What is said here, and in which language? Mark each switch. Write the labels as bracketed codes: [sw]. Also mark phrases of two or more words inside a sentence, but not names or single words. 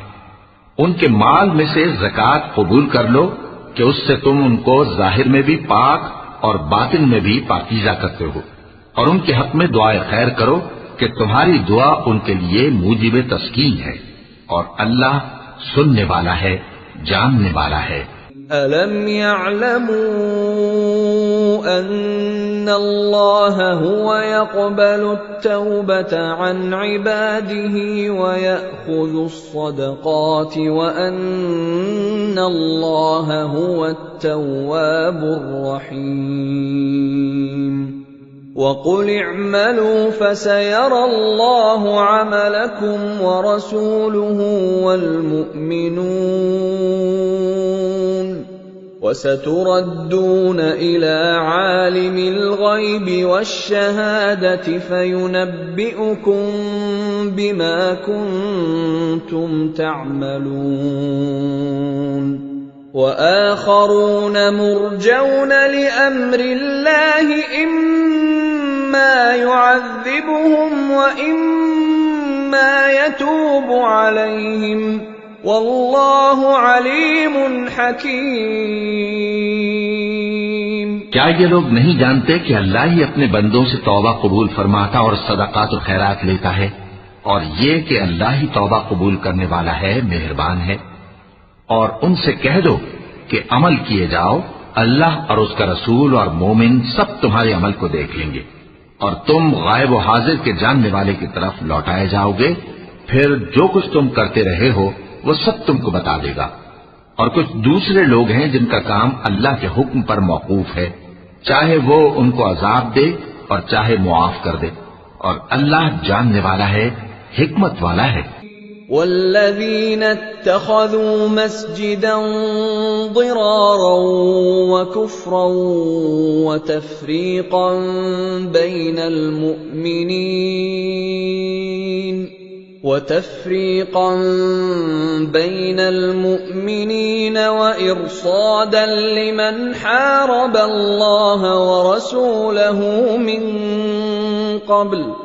[hi] उनके माल में से ज़कात कबूल कर लो कि उससे तुम उनको जाहिर में भी पाक और बातिन में भी पाकीज़ा करते हो। और उनके हक में दुआए खैर करो कि तुम्हारी दुआ उनके लिए मूजिब तस्कीन है। और अल्लाह सुनने वाला है, जानने वाला है। [ar] ألم يعلموا أن الله هو يقبل التوبة عن عباده و يأخذ الصدقات و أن الله هو التواب الرحيم. وقل اعملوا فسيرى الله عملكم و رسوله و المؤمنون و ستردون إلى عالم الغيب و الشهادة فينبئكم بما كنتم تعملون. وآخرون مرجون لأمر الله إما يعذبهم و إما يتوب عليهم والله عليم حكيم. [hi] क्या ये लोग नहीं जानते कि अल्लाह ही अपने बंदों से तौबा कबूल फरमाता और सदकात और खैरात लेता है, और ये कि अल्लाह ही तौबा कबूल करने वाला है, मेहरबान है। और उनसे कह दो कि अमल किए जाओ, अल्लाह और उसका रसूल और मोमिन सब तुम्हारे अमल को देख लेंगे और तुम गायब व हाजिर के जानने वाले की तरफ लौटाए जाओगे। फिर जो कुछ तुम करते रहे हो वो सब तुमको बता देगा। और कुछ दूसरे लोग हैं जिनका काम अल्लाह के हुक्म पर मौकूफ है, चाहे वो उनको अजाब दे और चाहे मुआफ कर दे। और अल्लाह जानने वाला है, हिकमत वाला है। [ar] والذين اتخذوا مسجدا ضرارا و كفرا و تفريقا بين المؤمنين وإرصادا لمن حارب الله ورسوله من قبل